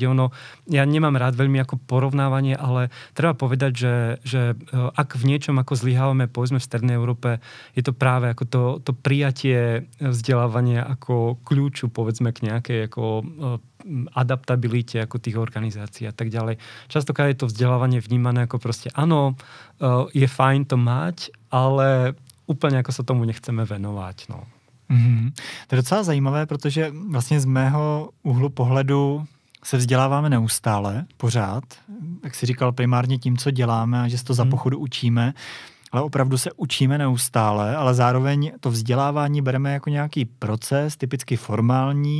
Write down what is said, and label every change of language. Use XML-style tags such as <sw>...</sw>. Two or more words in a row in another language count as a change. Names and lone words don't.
<sk>Ja nemám rád veľmi ako porovnávanie, ale treba povedať, že ak v niečom ako zlyhávame, povedzme v Strednej Európe, je to práve ako to prijatie vzdelávania ako kľúču, povedzme k nejakej ako adaptabilite ako tých organizácií a tak ďalej. Častokrát je to vzdelávanie vnímané ako proste áno, je fajn to mať, ale</sk> <cs>úplně jako se tomu nechceme</cs> <sk>venovať. No. Mm-hmm.</sk> <cs>To je docela zajímavé, protože vlastně z mého úhlu pohledu se vzděláváme neustále, pořád. Jak jsi říkal, primárně tím, co děláme a že se to za pochodu učíme, ale opravdu se učíme neustále, ale zároveň to vzdělávání bereme jako nějaký proces, typicky formální.</cs>